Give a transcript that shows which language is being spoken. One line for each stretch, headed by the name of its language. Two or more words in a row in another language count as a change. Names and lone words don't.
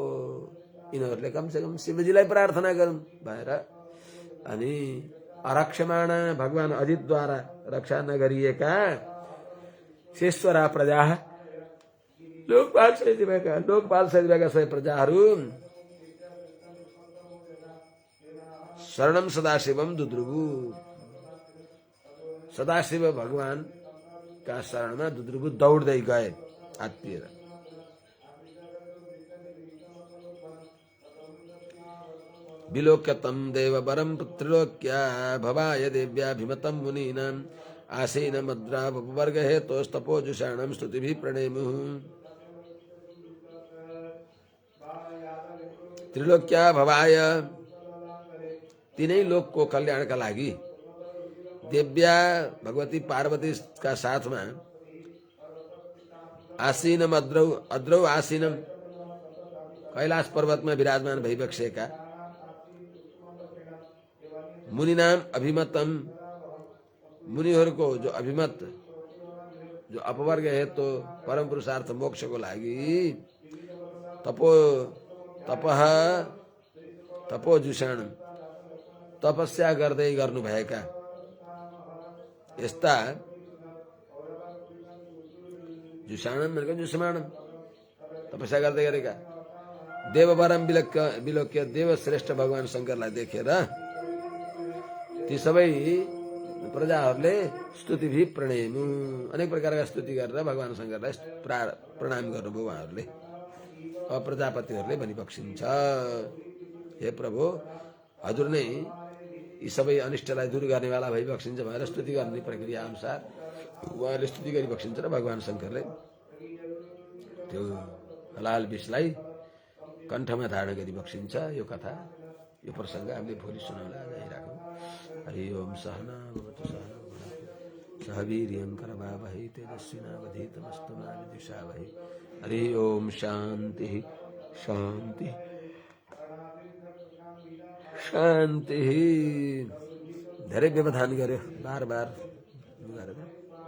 Nepali: यिनीहरूले कमसे कम शिवजीलाई प्रार्थना गरौँ भनेर। अनि अरक्षमाण, भगवान अजितद्वारा रक्षा नगरिएका शेषवरा प्रजा, लोकपाल सहित भएका सबै प्रजाहरू,
Sanskrit: शरणम सदाशिवम दुद्रुवु,
Nepali: सदाशिव भगवान का शरणमा दुद्रुवु दौड्दै गए आत्तिएर।
Sanskrit: विलोक्यतम देववरम त्रिलोक्या भवाय देव्याभिमतं मुनीनां आसीन मद्राववर्ग हेतोस्तपोजुषाणं स्तुतिभिः प्रणेमुः। त्रिलोक्या भवाय,
Nepali: तीनै लोकको कल्याणका लागि, देव्या भगवती पार्वती का साथमा,
Sanskrit: आसीनम अद्रौ आसीनम,
Nepali: कैलाश पर्वतमा विराजमान भइबक्सेका,
Sanskrit: मुनिनाम अभिमतम,
Nepali: मुनिहरूको जो अभिमत, जो अपवर्ग हेतु परम पुरुषार्थ मोक्षको लागि, तपोजुषाण, तपस्या गर्दै गर्नुभएका यस्ता, जुषाणम भनेको जुषमाणम, तपस्या गर्दै गरेका,
Sanskrit: देववरम विलोक्य,
Nepali: देव श्रेष्ठ भगवान शंकरलाई देखेर ती सबै प्रजाहरूले
Sanskrit: स्तुतिभिः प्रणेमु,
Nepali: अनेक प्रकारका स्तुति गरेर भगवान शंकरलाई प्रणाम गर्नुभयो उहाँहरूले। अब प्रजापतिहरूले भनिबक्सिन्छ, हे प्रभु, हजुर नै यी सबै अनिष्टलाई दूर गर्नेवाला भइबक्सिन्छ भनेर स्तुति गर्ने प्रक्रिया अनुसार उहाँहरूले स्तुति गरिबक्सिन्छ र भगवान शंकरले त्यो लाल विषलाई कण्ठमा धारण गरिबक्सिन्छ। यो कथा, यो प्रसङ्ग हामीले भोलि सुनाउला, राखौँ।
Sanskrit: हरि ओम सहना भवतु सहना भुनक्तु सह वीर्यं करवावहै तेजस्विनावधीतमस्तु मा विद्विषावहै। हरि ओम शान्ति शान्ति शान्ति।
Nepali: धेरै व्यवधान गर्यो, बार बार गरेर।